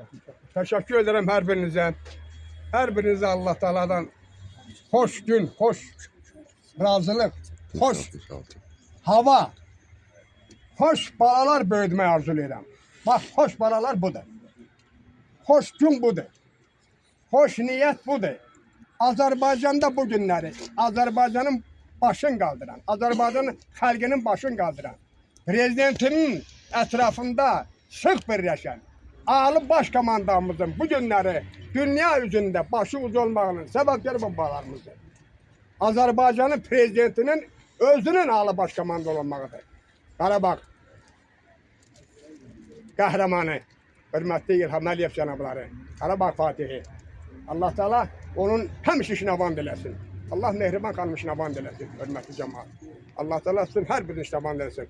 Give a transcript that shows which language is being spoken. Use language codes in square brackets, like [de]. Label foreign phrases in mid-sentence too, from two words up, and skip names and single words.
[tr] Təşəkkür ederim [az] hər birinizə. Hər birinizə Allah Taala'dan xoş gün, xoş razılıq, xoş hava, xoş balalar böyütməyi arzulayıram. Bax, xoş balalar budur. Xoş gün budur. [tr] hoş niyet budur. Azerbaycan'da bu günleri, Azerbaycan'ın başını kaldıran, Azerbaycan'ın halkının başını kaldıran, prezidentinin etrafında sık birleşen, ağlı başkomandamızın bu günleri dünya üzerinde başı ucu olmağının sebepleri babalarımızdır. Azerbaycan'ın prezidentinin özünün ağlı başkomanda olmağıdır. [az] Qarabağ qəhrəmanı, hörmətli İlham Əliyev cənabları, Qarabağ Fatihi. Allah Teala onun həmişə işinə vand eləsin. Allah Mehriban xanım işinə vand eləsin, hörmətli cəmaat. Allah Teala sizin hər birinin işinə vand eləsin.